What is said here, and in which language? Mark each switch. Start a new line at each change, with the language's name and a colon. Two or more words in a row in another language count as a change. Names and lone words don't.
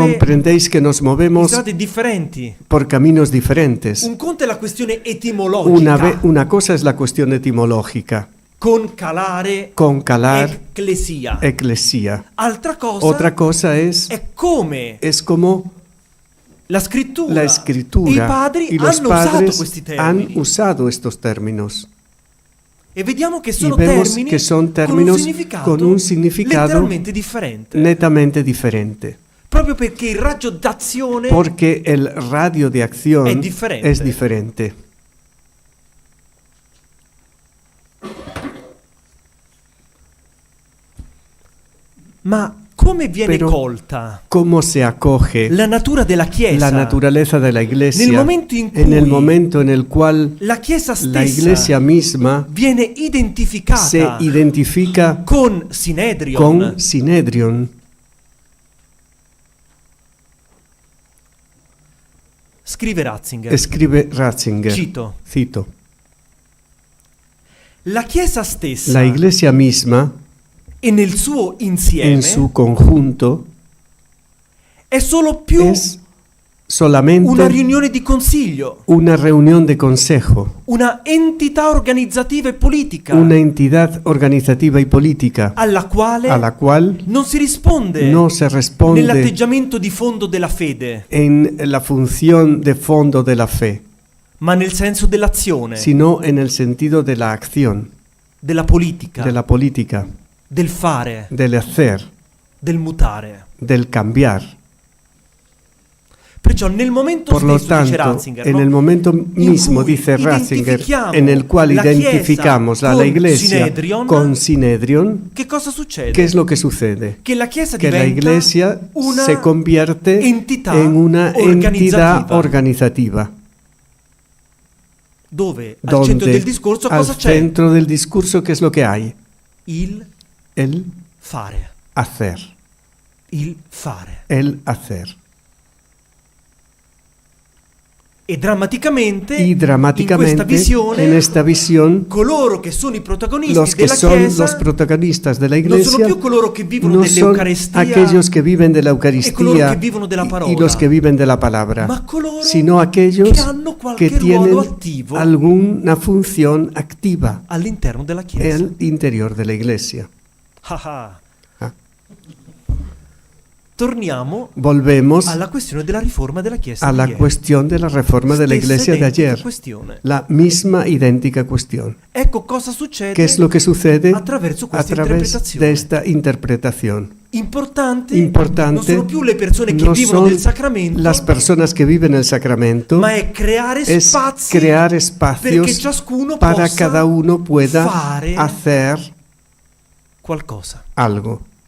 Spanish: Comprendéis que nos
Italian: in
Spanish: movemos
Italian: strade differenti.
Spanish: por caminos diferentes.
Italian: Un conto è la questione etimologica,
Spanish: Una cosa es la cuestión etimológica,
Italian: con calare
Spanish: con calar
Italian: ecclesia.
Spanish: eclesia.
Italian: Altra cosa
Spanish: Otra cosa es
Italian: come
Spanish: como
Italian: la scrittura.
Spanish: la escritura
Italian: I padri
Spanish: y los
Italian: hanno usato
Spanish: padres
Italian: questi
Spanish: han
Italian: termini.
Spanish: usado estos términos.
Italian: E vediamo che
Spanish: Y
Italian: sono
Spanish: vemos
Italian: termini
Spanish: que son términos
Italian: con un significato letteralmente letteralmente differente.
Spanish: netamente diferente.
Italian: Proprio perché il raggio d'azione
Spanish: Porque el radio de acción Es diferente. es diferente.
Italian: Ma come viene
Spanish: Pero
Italian: colta
Spanish: ¿Cómo se acoge
Italian: la natura della Chiesa?
Spanish: la naturaleza de la iglesia
Italian: Nel momento in
Spanish: en el
Italian: cui
Spanish: momento en el cual
Italian: la Chiesa
Spanish: la iglesia
Italian: stessa
Spanish: misma
Italian: viene
Spanish: se
Italian: identificata
Spanish: identifica
Italian: con Synedrion.
Spanish: con Synedrion?
Italian: Scrive Ratzinger.
Spanish: Escribe Ratzinger,
Italian: Cito. La Chiesa stessa
Spanish: la iglesia misma
Italian: e nel suo insieme
Spanish: en su conjunto
Italian: è solo più
Spanish: es solamente
Italian: una riunione di consiglio,
Spanish: una reunión de consejo,
Italian: una entità organizzativa e politica
Spanish: una entidad organizativa y política
Italian: alla quale
Spanish: a la cual
Italian: non si risponde
Spanish: no se responde
Italian: nell'atteggiamento di fondo della fede,
Spanish: en la función de fondo de la fe,
Italian: ma nel senso dell'azione,
Spanish: sino en el sentido de la acción,
Italian: della politica,
Spanish: de la política,
Italian: del fare,
Spanish: del hacer,
Italian: del mutare.
Spanish: del cambiar.
Italian: Perciò nel momento
Spanish: Por lo
Italian: stesso, dice
Spanish: tanto,
Italian: Ratzinger,
Spanish: en
Italian: no?
Spanish: el momento
Italian: In
Spanish: mismo,
Italian: cui
Spanish: dice Ratzinger,
Italian: identifichiamo
Spanish: en el cual
Italian: la
Spanish: identificamos
Italian: Chiesa
Spanish: a la
Italian: con
Spanish: iglesia
Italian: Synedrion,
Spanish: con Synedrion,
Italian: che cosa succede?
Spanish: ¿qué es lo que sucede?
Italian: Che la Chiesa
Spanish: Que la
Italian: diventa
Spanish: iglesia
Italian: una
Spanish: se convierte
Italian: entità
Spanish: en una entidad
Italian: organizzativa.
Spanish: organizativa.
Italian: Dove al centro
Spanish: Donde
Italian: del discorso cosa
Spanish: al
Italian: c'è?
Spanish: centro del discurso, ¿qué es lo que hay?
Italian: Il
Spanish: El
Italian: fare.
Spanish: hacer.
Italian: Il fare.
Spanish: El hacer.
Italian: E drammaticamente,
Spanish: Y
Italian: in questa
Spanish: dramáticamente,
Italian: visione,
Spanish: en esta visión,
Italian: coloro che sono i protagonisti
Spanish: los que
Italian: della
Spanish: son
Italian: Chiesa
Spanish: los protagonistas de la
Italian: non sono
Spanish: iglesia
Italian: più coloro che vivono
Spanish: no son
Italian: dell'Eucaristia,
Spanish: aquellos que viven de la
Italian: e coloro
Spanish: Eucaristía
Italian: che vivono della parola,
Spanish: y los que viven de la palabra,
Italian: ma coloro
Spanish: sino aquellos
Italian: che hanno qualche
Spanish: que tienen
Italian: ruolo attivo
Spanish: alguna función activa
Italian: all'interno della Chiesa.
Spanish: en el interior de la iglesia. Ah, ah. Ah.
Italian: Torniamo
Spanish: Volvemos
Italian: alla questione della riforma della Chiesa
Spanish: a
Italian: di
Spanish: la
Italian: ieri.
Spanish: cuestión de la reforma de la
Italian: Stessa
Spanish: iglesia de
Italian: identica
Spanish: ayer.
Italian: questione.
Spanish: La misma idéntica cuestión.
Italian: Ecco cosa succede
Spanish: ¿Qué es lo que sucede
Italian: attraverso
Spanish: a
Italian: questa
Spanish: través
Italian: interpretazione.
Spanish: de esta interpretación?
Italian: Importante non sono più le persone che
Spanish: no
Italian: vivono
Spanish: son
Italian: del sacramento,
Spanish: las personas que viven el sacramento,
Italian: ma è creare
Spanish: es
Italian: spazi
Spanish: crear
Italian: perché
Spanish: espacios
Italian: ciascuno
Spanish: para
Italian: possa
Spanish: cada uno pueda
Italian: fare
Spanish: hacer
Italian: qualcosa.
Spanish: algo.